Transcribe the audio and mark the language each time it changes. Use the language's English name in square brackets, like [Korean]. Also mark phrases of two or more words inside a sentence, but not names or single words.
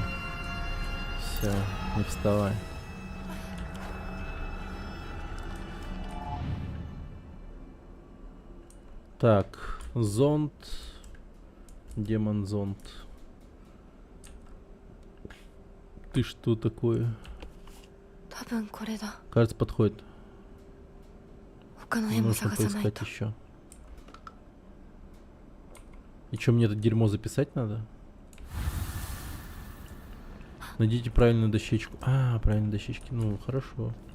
[Russian] Все, не вставай. Так, зонд. Демон зонд. Ты что такое? [Japanese] 多分これだ。 [Russian] Кажется, подходит. [Japanese] 他の絵も [Russian] Нужно [Japanese] 探さない [Russian] поискать [Japanese] と。 [Russian] еще. И что, мне это дерьмо записать надо? Найдите правильную дощечку. А, правильные дощечки. Ну, хорошо.